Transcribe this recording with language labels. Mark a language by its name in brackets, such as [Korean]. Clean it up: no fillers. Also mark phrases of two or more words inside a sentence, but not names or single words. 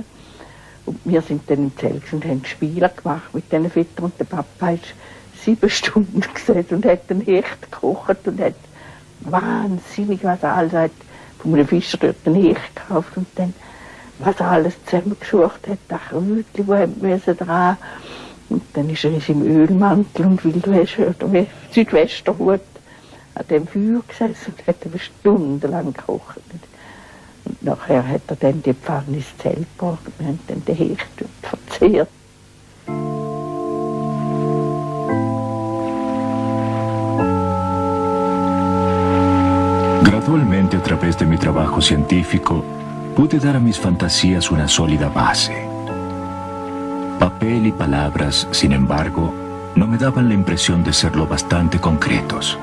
[German] Und wir sind dann im Zelt und haben Spiele gemacht mit diesen Vätern und der Papa ist 7 Stunden gesessen und hat den Hecht gekocht und hat wahnsinnig was alles, hat von einem Fischer dort den Hecht gekauft und dann was er alles zusammengesucht hat, das Krötchen, wo haben müssen dran. Und dann ist er in seinem Ölmantel und Südwesterhut an dem Feuer gesessen und hat eine stundenlang gekocht. Und nachher hat er dann die Pfanne ins Zelt gebracht und wir haben dann den Hecht verzehrt. [Spanish] Gradualmente, a través de mi trabajo científico, pude dar a mis fantasías una sólida base. Papel y palabras, sin embargo, no me daban la impresión de ser lo bastante concretos.